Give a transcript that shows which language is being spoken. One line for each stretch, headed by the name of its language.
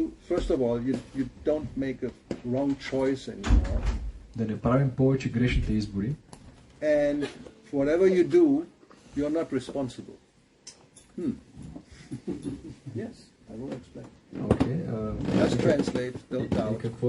English: First of all, you don't make a wrong choice anymore.
Bulgarian: Да не правим повече грешните избори.
English: And whatever you do, you're not responsible. Yes, I will explain. Okay, Just translate, don't doubt.